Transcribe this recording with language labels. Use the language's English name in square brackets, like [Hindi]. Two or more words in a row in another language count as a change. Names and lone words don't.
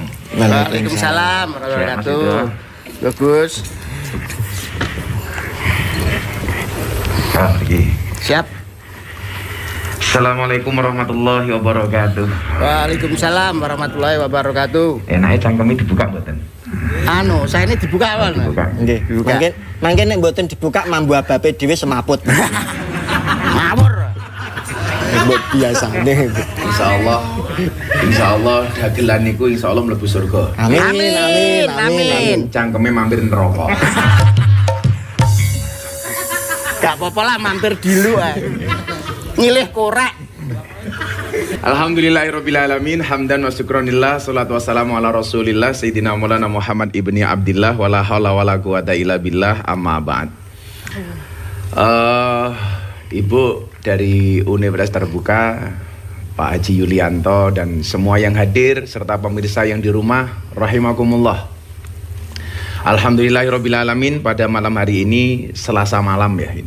[Arabic] وعليكم السلام ورحمة الله وبركاته. [Indonesian] Bagus. Siap. [Arabic] السلام عليكم ورحمة الله وبركاته. وعليكم السلام ورحمة الله وبركاته. [Javanese] Enaknya cangkemnya dibuka mboten? [Indonesian] Saya ini dibuka awal. Dibuka. [Javanese] Nggih, mangke nek mboten dibuka mambu abape dhewe semaput. Ngawur. Mbok biasane. Insyaallah dagelan niku insyaallah mlebu surga. [Arabic] Amin. [Javanese] Cangkeme mampir neraka. [Indonesian] Gak apa-apa lah mampir dulu ngilih korek. [Arabic] الحمد لله رب العالمين. حمدا وشكرا لله. الصلاة والسلام على رسول الله سيدنا مولانا محمد ابن عبد الله. ولا حول ولا قوة إلا بالله. أما بعد. [Indonesian] Ibu dari Universitas Terbuka, Pak Haji Yulianto, dan semua yang hadir serta pemirsa yang di rumah, rahimakumullah. Alhamdulillahirrabbilalamin. Pada malam hari ini Selasa malam ya ini.